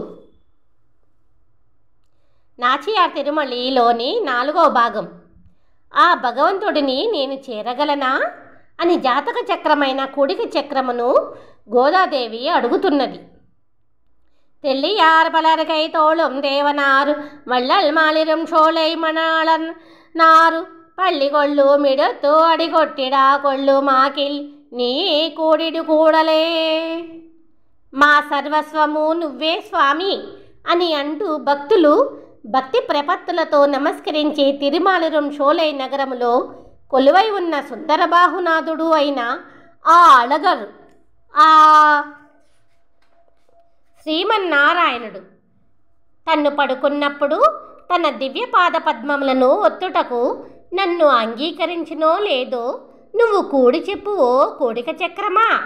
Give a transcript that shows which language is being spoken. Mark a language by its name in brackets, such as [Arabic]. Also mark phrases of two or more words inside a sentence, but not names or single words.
[Telugu] నాచియార్ తిరుమలిలోని 4వ భాగం. ఆ భగవంతుడిని నేను చేరగలనా అని జాతక చక్రమైన కుడిక చక్రమును గోదాదేవి అడుగుతున్నది. [Tamil] தெள்ளியார் பலர்கை தோளும் தேவனார் வள்ளல் மாலிரும் சோலை மணாளன் நாறு பள்ளி கொள்ளு மிடத்து அடிகொட்டிடா கொள்ளு மாகில் நீ கூடிடு கூடலே. [Telugu] మా సర్వస్వము నువ్వే స్వామి అని అంటూ భక్తులు భక్తి ప్రపత్తులతో నమస్కరించే తిరుమాలిరం షోలై నగరములో కొలువై ఉన్న సుందరబాహునాథుడు అయిన ఆ అళగర్ ఆ శ్రీమన్నారాయణుడు తన్ను పడుకున్నప్పుడు తన దివ్యపాద పద్మములను ఒత్తుటకు నన్ను అంగీకరించినో లేదో నువ్వు కూడి చెప్పు ఓ కోడిక చక్రమా.